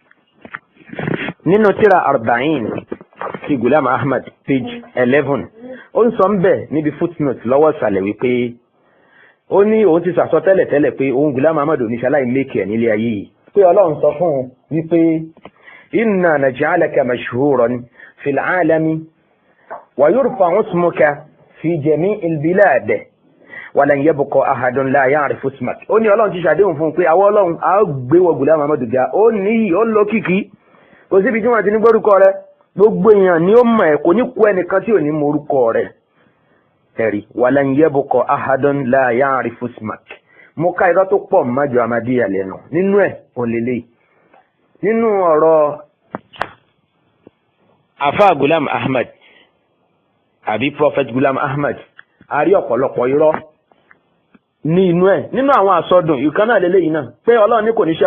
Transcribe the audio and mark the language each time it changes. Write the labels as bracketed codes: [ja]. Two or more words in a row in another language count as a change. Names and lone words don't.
[yo] nínú tírà arba'in ti Ghulam Ahmad page 11 ó ń sọ ń bẹ̀ níbi footnote lọ́wọ́ ìsàlẹ̀ wípé ó ní òun ti sàsọ tẹ́lẹ̀ pé òun Ghulam Ahmad oníṣẹ́ aláìlékè ẹ̀ nílé ayé yìí pé ọlọ́run sọ fún un wípé [ar] إنا نجعلك مشهورا في العالم ويرفع اسمك في جميع البلاد ولن يبقى أحد لا يعرف اسمك. [yo] ó ní ọlọ́run ti ṣàdéhùn fún un pé àwọn ọlọ́run á gbé wọ Ghulam Ahmad ga ó ní ó lókìkí kò síbi tí wọ́n ti ní gbórúkọ rẹ̀ gbogbo èèyàn ni ó mọ̀ ẹ́ kò ní kú ẹnìkan tí ò ní mọ orúkọ rẹ̀. [ar] ẹ̀rí ولن يبقى أحد لا يعرف اسمك. [yo] mo ká irọ́ tó pọ̀ májọ Ahmadiyya lẹ́nu nínú ẹ̀ ò lélẹ̀ nínú ọ̀rọ̀ àfáà Ghulam Ahmad àbí Prophet Ghulam Ahmad a rí ọ̀pọ̀lọpọ̀ irọ́ ní inú ẹ̀ nínú àwọn àsọdùn ìkan náà lélẹ́yìn náà pé ọlọ́run ní kò ní